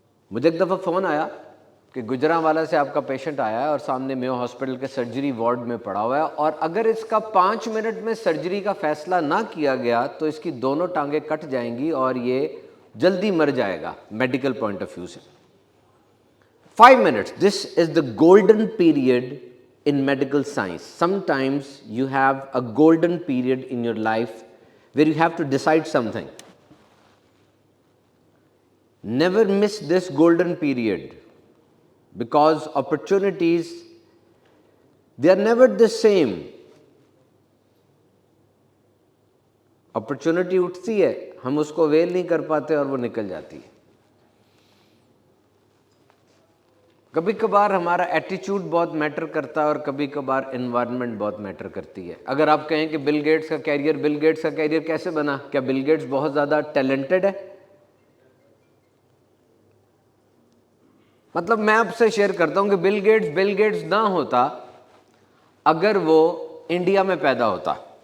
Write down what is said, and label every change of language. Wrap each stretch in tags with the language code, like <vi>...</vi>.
<ur>مجھے ایک دفعہ فون آیا کہ گجرانوالہ سے آپ کا پیشنٹ آیا ہے اور سامنے میو ہاسپٹل کے سرجری وارڈ میں پڑا ہوا ہے, اور اگر اس کا 5 منٹ میں سرجری کا فیصلہ نہ کیا گیا تو اس کی دونوں ٹانگیں کٹ جائیں گی اور یہ جلدی مر جائے گا</ur> <en>medical point of view</en> <ur>سے.</ur> <en>5 minutes, this is the golden period in medical science. Sometimes you have a golden period in your life where you have to decide something. Never miss this golden period, because opportunities, they are never the same.</en> <ur>opportunity اٹھتی ہے, ہم اس کو well نہیں کر پاتے اور وہ نکل جاتی ہے. کبھی کبھار ہمارا ایٹیچیوڈ بہت میٹر کرتا ہے اور کبھی کبھار انوائرمنٹ بہت میٹر کرتی ہے. اگر آپ کہیں کہ بل گیٹس کا کیریئر کیسے بنا, کیا بل گیٹس بہت زیادہ ٹیلنٹڈ ہے؟ مطلب میں آپ سے شیئر کرتا ہوں کہ بل گیٹس نہ ہوتا اگر وہ انڈیا میں پیدا ہوتا.</ur>